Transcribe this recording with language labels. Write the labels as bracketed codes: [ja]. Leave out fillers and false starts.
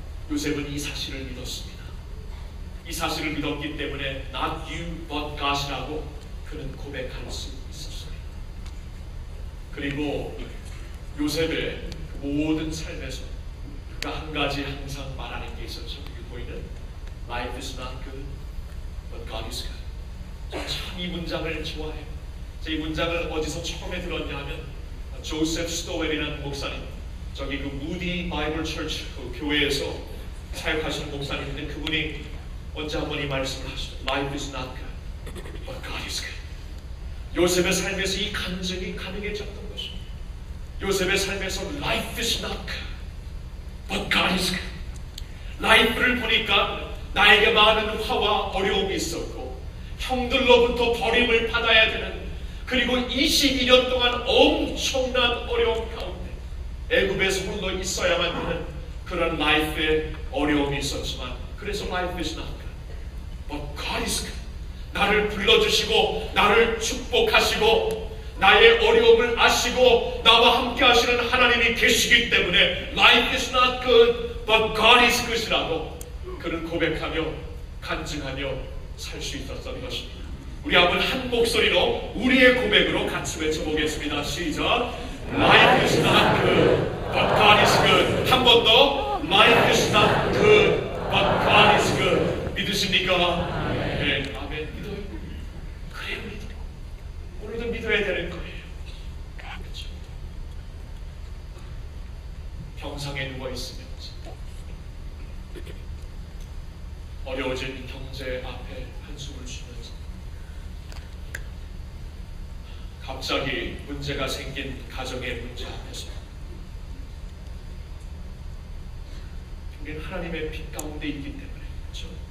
[ko] 요셉은 이 사실을 믿었습니다. 이 사실을 믿었기 때문에 [en] Not you but God [ko] 이라고 그는 고백할 수 있었습니다. 그리고 요셉의 모든 삶에서 그가 한 가지 항상 말하는 게 있었죠. 여기 보이는 [en] Life is not good, but God is good. [ko] 참 이 문장을 좋아해요. 이 문장을 어디서 처음에 들었냐 하면 조셉 스토웰이라는 목사님, 저기 그 무디 바이블 처치 그 교회에서 사역하시는 목사님인데 그분이 언제 한번 이 말씀을 하시죠. [en] Life is not good, but God is good. [ko] 요셉의 삶에서 이 간증이 가능해졌던 것입니다. 요셉의 삶에서 [en] Life is not good, but God is good. [ko] 라이프를 보니까 나에게 많은 화와 어려움이 있었고 형들로부터 버림을 받아야 되는, 그리고 22년 동안 엄청난 어려움 가운데 애굽에서 홀로 있어야만 되는 그런 라이프의 어려움이 있었지만, 그래서 [en] Life is not good, but God is good. [ko] 나를 불러주시고 나를 축복하시고 나의 어려움을 아시고 나와 함께 하시는 하나님이 계시기 때문에 [en] Life is not good, but God is good [ko] 이라고 그를 고백하며 간증하며 살 수 있었던 것입니다. 우리 한번 한 목소리로 우리의 고백으로 같이 외쳐보겠습니다. 시작. [en] Life is not good, but God is good. [ko] 한 번 더. [en] Life is not good, but God is good. [ko] 믿으십니까? 네, 아멘. 믿어요. 그래요, 믿어. 오늘도 믿어야 되는 거예요. 그렇죠? 병상에 누워 있으면 어려워진 경제 앞에 한숨을 쉬면서 갑자기 문제가 생긴 가정의 문제 앞에서 우리는 하나님의 빛 가운데 있기 때문에, 그렇죠?